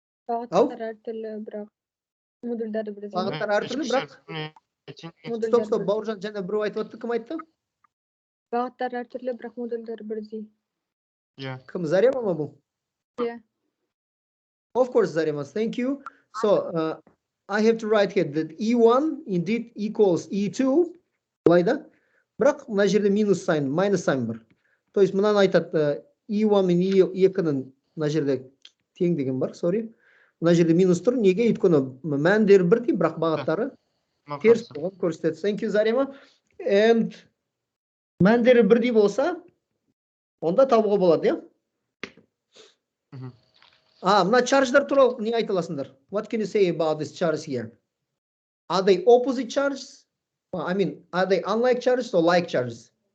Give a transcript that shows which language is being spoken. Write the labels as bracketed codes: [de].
[kk] Бағыттар әртүрлі, бірақ модульдары бірдей. Бағыттар әртүрлі, бірақ стоп, Бауыржан жаңа біреу айтып отты, кім айтты? Бағыттар әртүрлі, бірақ модульдары бірдей. Кім, Зарема ма бұл? [en] Yeah. Of course, Zarema, thank you. So I have to write here that E1 indeed equals E2, былайда. [kk] Бірақ мына жерде минус sign, [en] minus sign [kk] бар. То есть мынаны айтады E1 мен E2-ның мына жерде тең деген бар, [en] sorry. [kk] Мына жерде минус тұр, неге? Өйткені мәндері бірдей, бірақ бағыттары теріс болған көрсетеді. [en] Thank you, Zarema. [kk] And мәндері бірдей болса, онда табуға болады, иә? Мына charge'дар туралы не айта аласыңдар? [en] What can you say about this charge here? Are they opposite charges? I mean, are they unlike charges or like charges?